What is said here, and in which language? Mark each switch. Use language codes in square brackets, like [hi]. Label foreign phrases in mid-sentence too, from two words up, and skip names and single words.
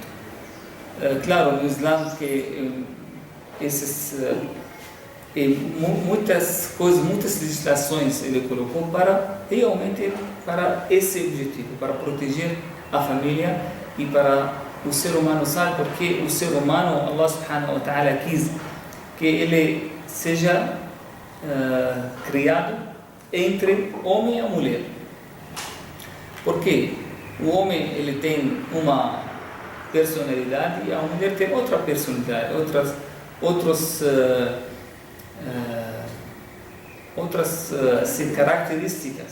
[pt] Claro, no Islã que muitas coisas, muitas legislações ele colocou para realmente para esse objetivo, para proteger a família e para o ser humano. Sabe porque o ser humano, Allah [ar] سبحانه وتعالى [pt] quis que ele seja criado entre homem e mulher. Porque o homem ele tem uma personalidade e a mulher tem outra personalidade, outras características.